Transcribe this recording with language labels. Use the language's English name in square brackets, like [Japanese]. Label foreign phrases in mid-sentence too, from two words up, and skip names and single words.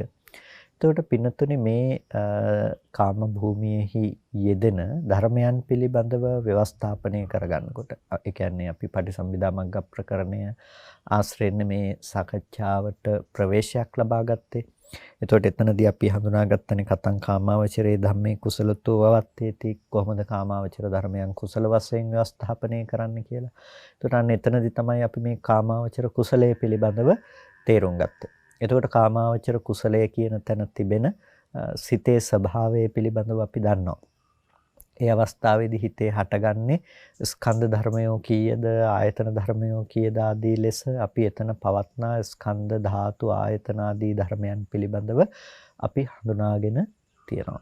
[Sinhala] එතකොට පින්නතුනේ මේ කාම භූමියේහි යෙදෙන ධර්මයන් පිළිබඳව ව්‍යවස්ථාපනය කරගන්නකොට ඒ කියන්නේ අපි පටිසම්භිදා මග්ග ප්‍රකරණය ආශ්‍රයෙන් මේ සාකච්ඡාවට ප්‍රවේශයක් ලබා ගත්තේ. එතකොට එතනදී අපි හඳුනාගත්තනේ [Pali] කතං කාමාවචරේ ධම්මේ කුසලතෝ වවත්තේති [Sinhala] කොහොමද කාමාවචර ධර්මයන් කුසල වශයෙන් ව්‍යවස්ථාපනය කරන්න කියලා. එතකොට අන්න එතනදී තමයි අපි මේ කාමාවචර කුසලයේ පිළිබඳව තේරුම් ගත්තේ. එතකොට කාමාවචර කුසලය කියන තැන තිබෙන සිතේ ස්වභාවය පිළිබඳව අපි දන්නවා. ඒ අවස්ථාවේදී හිතේ හටගන්නේ ස්කන්ධ ධර්මයෝ කීයද ආයතන ධර්මයෝ කීයද ආදී ලෙස අපි එතන පවත්නා ස්කන්ධ ධාතු ආයතන ආදී ධර්මයන් පිළිබඳව අපි හඳුනාගෙන තියෙනවා.